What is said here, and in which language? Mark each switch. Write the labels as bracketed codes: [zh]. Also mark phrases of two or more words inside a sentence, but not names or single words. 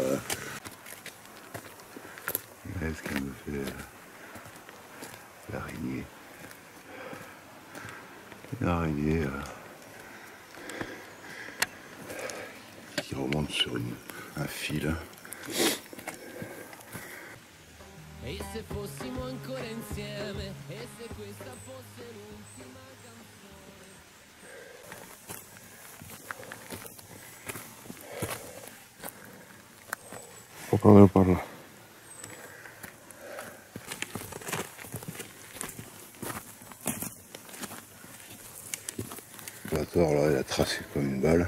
[fr] Qu'est-ce qu'elle me fait l'araignée. Une araignée qui remonte sur un fil. [it] E se fossimo ancora insieme, e se questa fosse l'ultima canzone. [fr] Faut prendre par là. L'opérateur là, il a tracé comme une balle.